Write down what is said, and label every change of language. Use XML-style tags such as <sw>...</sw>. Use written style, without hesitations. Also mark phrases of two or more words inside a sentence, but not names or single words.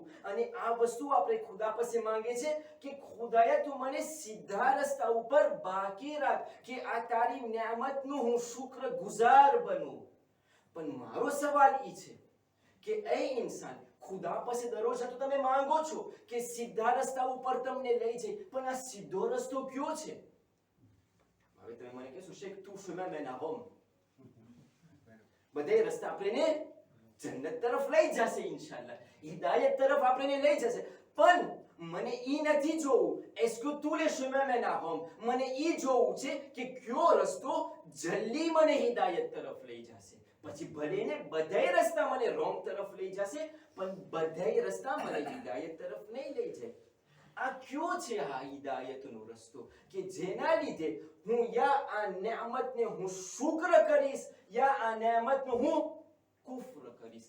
<gu>અને આ વસ્તુ આપણે ખુદા પાસે માંગે છે કે ખુદાયા તું મને સીધા રસ્તા ઉપર બાકી રાખ કે આ તારી નિયામતનું હું શુક્ર ગુજાર બનું. પણ મારો સવાલ ઈ છે કે એ ઇન્સાન ખુદા પાસે દરરોજ તો તમે માંગો છો કે સીધા રસ્તા ઉપર તમને લઈ જાય, પણ આ સીધો રસ્તો કયો છે? હવે તમે મને કહેશો શેખ તું</gu> <fr>chemin mène à Rome.</fr> <gu>બધે રસ્તા આપણને જન્નત તરફ લઈ જશે ઇન્શાઅલ્લાહ, હિદાયત તરફ આપણને લઈ જશે. પણ મને ઈ નથી જોવું</gu> <fr>est-ce que tous les chemins mènent à Rome.</fr> <gu>મને ઈ જોવું છે કે કયો રસ્તો જલ્દી મને હિદાયત તરફ લઈ જશે. પછી ભલે ને બધાય રસ્તા મને રોંગ તરફ લઈ જશે પણ બધાય રસ્તા મને હિદાયત તરફ નહીં લઈ જાય. આ કયો છે આ હિદાયતનો રસ્તો કે જેના લીધે હું યા આ નિયામતને હું શુક્ર કરીશ યા આ નિયામતનો હું કુફર કરીશ?</gu>